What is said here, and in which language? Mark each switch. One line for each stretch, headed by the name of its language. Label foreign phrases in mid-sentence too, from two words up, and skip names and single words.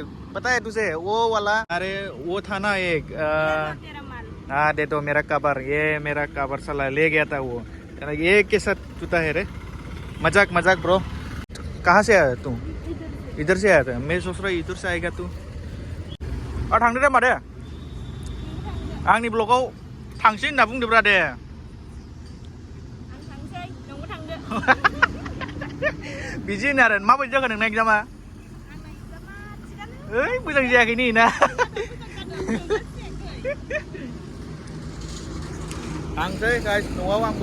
Hindi: पता है तुझे वो वाला अरे वो था ना एक हाँ दे दो मेरा कवर ये मेरा कवर साला ले गया था वो ये कैसा जूता है रे मजाक ब्रो कहाँ से आया तू इधर से आया था मैं सोच रहा इधर से आएगा तू
Bodo: और थांदो दे मादे आंनि ब्लगाव थांसै होनना बुंदोब्रा दे आं थांसै नोंबो थांदो बिदि होनो आरो माबायदि जागोन नोंना एग्जामा ओइ मोजां जायाखै नै ना थांसै गाइस न'आव आंबो